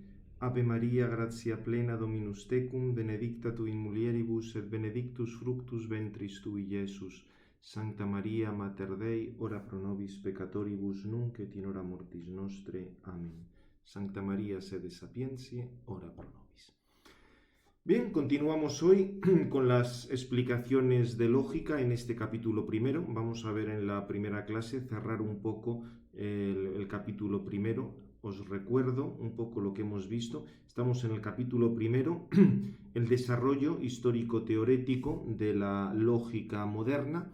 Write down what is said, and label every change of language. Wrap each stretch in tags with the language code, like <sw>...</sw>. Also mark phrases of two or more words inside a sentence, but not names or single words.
<la>Ave Maria, gratia plena, Dominus tecum, benedicta tu in mulieribus, et benedictus fructus ventris tui, Iesus. Sancta Maria, Mater Dei, ora pro nobis peccatoribus, nunc et in hora mortis nostre. Amen. Sancta Maria, sede sapientiae, ora pro nobis.</la> <es>Bien, continuamos hoy con las explicaciones de lógica en este capítulo primero. Vamos a ver en la primera clase, cerrar un poco el capítulo primero. Os recuerdo un poco lo que hemos visto. Estamos en el capítulo primero, el desarrollo histórico-teorético de la lógica moderna.</es>